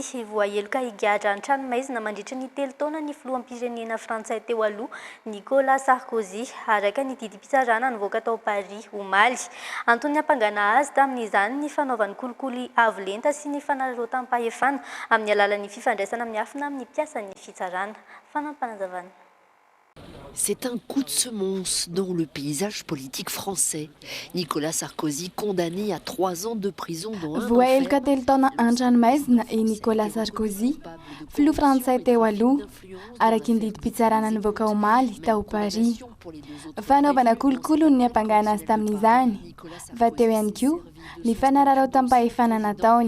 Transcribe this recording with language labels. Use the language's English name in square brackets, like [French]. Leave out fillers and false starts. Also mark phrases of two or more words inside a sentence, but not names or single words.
[Malagasy] Voaheloka higadra an-tranomaizina mandritra ny 3 taona ny filoham-pirenena frantsay teo aloha Nicolas Sarkozy, araka ny didim-pitsarana nivoaka tao Paris omaly. Antony hampangana azy tamin'izany ny fanaovany kolikoly avo lenta sy ny fanararaotam-pahefana amin'ny alalan'ny fifandraisana miafina amin'ny mpiasan'ny fitsarana. Fanampanazavana. [French] C'est un coup de semonce dans le paysage politique français. Nicolas Sarkozy condamné à 3 ans de prison dont un [Malagasy] voaheloka 3 taona an-tranomaizina i Nicolas Sarkozy, filoha frantsay teo aloha, araky ny didim-pitsarana nivoaka omaly tao Paris. Fanaovana kolokolo ny hampangana azy tamin'izany, fa teo ihany koa ny fanararaotam-pahefana nataony.